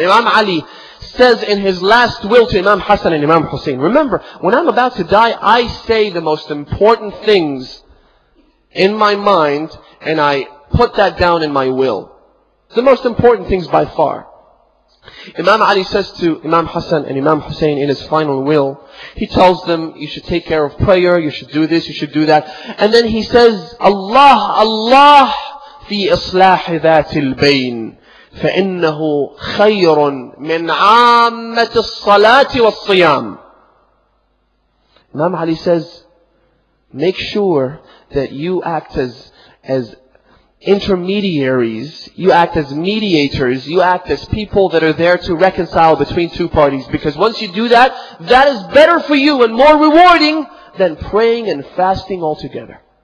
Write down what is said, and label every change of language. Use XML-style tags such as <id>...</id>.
<en>Imam Ali says in his last will to Imam Hassan and Imam Hussein, remember, when I'm about to die, I say the most important things in my mind, and I put that down in my will. It's the most important things by far. Imam Ali says to Imam Hassan and Imam Hussein in his final will, he tells them, you should take care of prayer, you should do this, you should do that. And then he says,</en> <ar>Allah fi islah ذات البين فإنه خير من عامة الصلاة والصيام.</ar> <en>Imam Ali says, make sure that you act as intermediaries, you act as mediators, you act as people that are there to reconcile between two parties. Because once you do that, that is better for you and more rewarding than praying and fasting altogether.</en>